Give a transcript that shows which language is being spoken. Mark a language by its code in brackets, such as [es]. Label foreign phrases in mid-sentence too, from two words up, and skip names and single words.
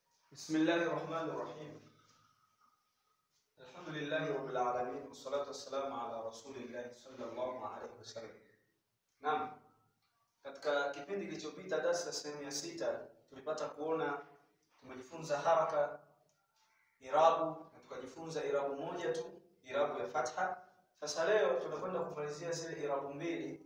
[ar] بسم الله الرحمن الرحيم. الحمد لله رب العالمين والصلاة والسلام على رسول الله صلى الله عليه وسلم. [sw] Naam, katika kipindi kilichopita darasa sehemu ya 6 tulipata kuona tumejifunza haraka, irabu na tukajifunza irabu moja tu, irabu ya fatha. Sasa leo tunakwenda kumalizia zile irabu mbili.